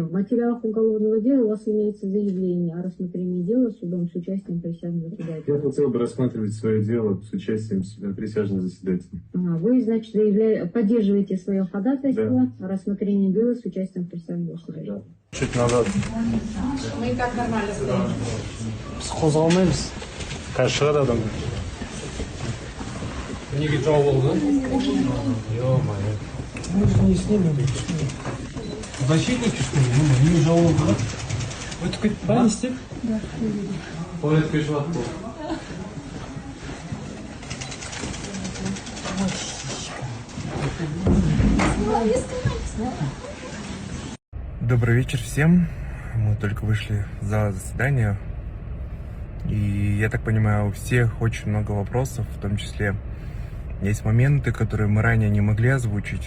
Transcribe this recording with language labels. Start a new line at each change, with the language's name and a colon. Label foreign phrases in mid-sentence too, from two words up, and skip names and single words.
Russian: В материалах уголовного дела у вас имеется заявление о рассмотрении дела судом с участием присяжных заседателей. Я хотел бы рассматривать свое дело с участием присяжных заседателей. Вы, значит, поддерживаете свое ходатайство о рассмотрении дела с участием присяжных заседателей. Чуть назад. Мы и так нормально стоим.
Kazakh: Қозғалмаймыз. Қазір шығады адам. Неге жауып алды? Ё-моё.
Russian: Мы же не снимем. Защитники, что ли? Ну,
Kazakh: неге жауып алды?
Russian: Вы только понести? Да.
Kazakh: Порядка жатты.
Russian: Добрый вечер всем. Мы только вышли в зал заседания. И я так понимаю, у всех очень много вопросов, в том числе есть моменты, которые мы ранее не могли озвучить.